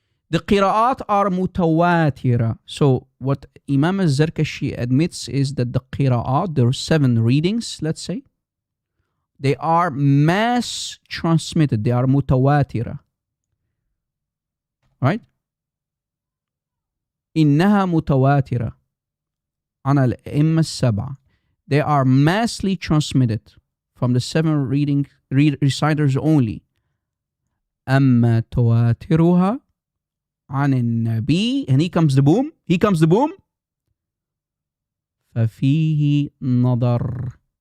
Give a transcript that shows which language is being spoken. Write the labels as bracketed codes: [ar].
[en] The qira'at are mutawatira. So what Imam al-Zarkashi admits is that the qira'at, there are 7 readings, let's say, they are mass transmitted. They are mutawatira. Right? [ar] إنها متواترة عن الأئمة السبعة. [en] They are massively transmitted from the 7 reciters only. [ar] أما تواترها عن النبي, [en] and here comes the boom. [ar] ففيه نظر.